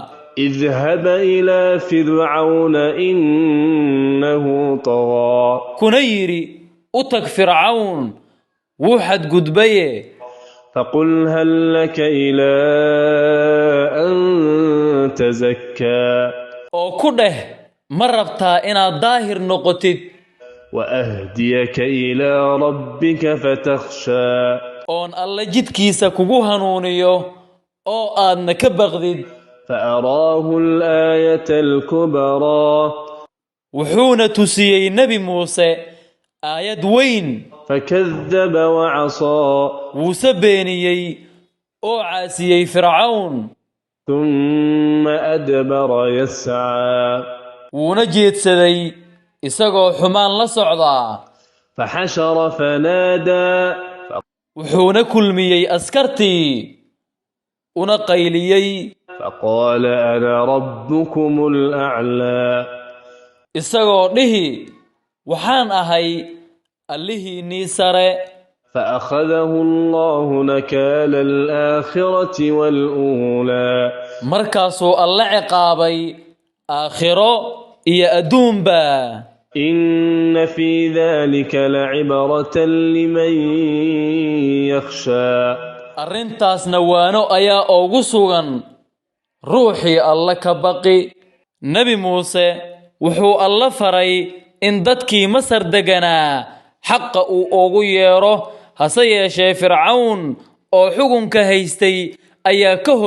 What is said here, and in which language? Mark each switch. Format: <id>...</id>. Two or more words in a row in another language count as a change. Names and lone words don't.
<ar>اذهب إلى فرعون إنه طغى كنيري أتك فرعون وحد قدبيه فقل هل لك إلى أن تزكى</ar> <so>oo ku dheh ma rabtaa inaad daahir noqotid</so> <ar>وأهديك إلى ربك فتخشى</ar> <so>oon alla jidkiisa kugu hanuuniyo oo aadna ka baqdid</so> <ar>فأراه الآية الكبرى</ar> <so>wuxuuna tusiyey nebi muuse aayad weyn</so> <ar>فكذب وعصى</ar> <so>wuuse beeniyey oo caasiyey fircawn</so> <ar>ثم أدبر يسعى</ar> <so>wuuna jeedsaday isagoo xumaan la socdaa</so> <ar>فحشر فنادى</ar> <so>wuxuuna kulmiyey askartii una qayliyey</so> <ar>فقال أنا ربكم الأعلى</ar> <so>isagoo dhihi waxaan ahay allihiinnii sare</so> <ar>فأخذه الله نكال الآخرة والأولى</ar> <so>markaasuu alla ciqaabay aakhiro iyo adduunba</so> <ar>إن في ذلك لعبرة لمن يخشى</ar> <so>arrintaasna waano ayaa ugu sugan ruuxii alla ka baqi nebi muuse wuxuu alla faray in dadkii masar deganaa xaqa uu ugu yeero hase yeeshee fircawn oo xukunka haystay ayaa ka hor</so>